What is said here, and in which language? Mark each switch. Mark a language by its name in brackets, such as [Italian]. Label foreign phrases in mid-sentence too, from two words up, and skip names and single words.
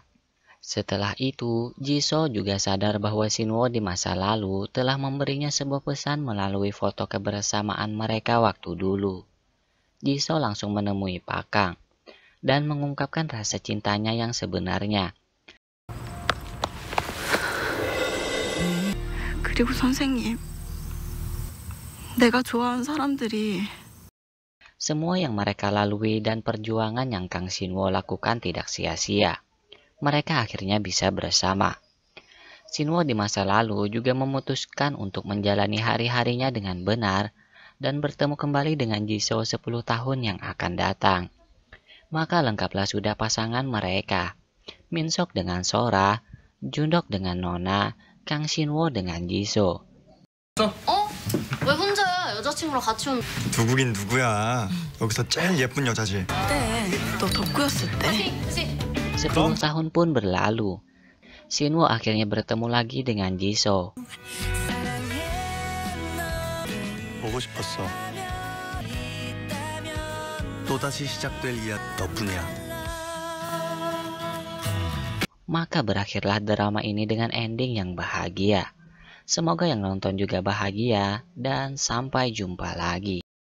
[Indonesian] Setelah itu, Jisoo juga sadar bahwa Shinwo di masa lalu telah memberinya sebuah pesan melalui foto kebersamaan mereka waktu dulu. Jisoo langsung menemui Pakang dan mengungkapkan rasa cintanya yang sebenarnya. [Korean] 그리고 선생님, 내가 좋아하는 사람들이 [Indonesian] Semua yang mereka lalui dan perjuangan yang Kang Shinwo lakukan tidak sia-sia. Mereka akhirnya bisa bersama. Shinwo di masa lalu juga memutuskan untuk menjalani hari-harinya dengan benar dan bertemu kembali dengan Jisoo 10 tahun yang akan datang. Maka lengkaplah sudah pasangan mereka. Minsok dengan Sora, Jundok dengan Nona, Kang Shinwo dengan Jisoo. [Korean] 왜 혼자야? 여자친구랑 같이 온. 누구긴 누구야. 여기서 제일 예쁜 여자지. 그때 너 덕구였을 때 [Indonesian] 10 tahun pun berlalu. Shinwo akhirnya bertemu lagi dengan Jisoo. [Korean] 보고 싶었어. 또다시 시작될 이야기 덕분이야. [Indonesian] Maka berakhirlah drama ini dengan ending yang bahagia. Semoga yang nonton juga bahagia dan sampai jumpa lagi.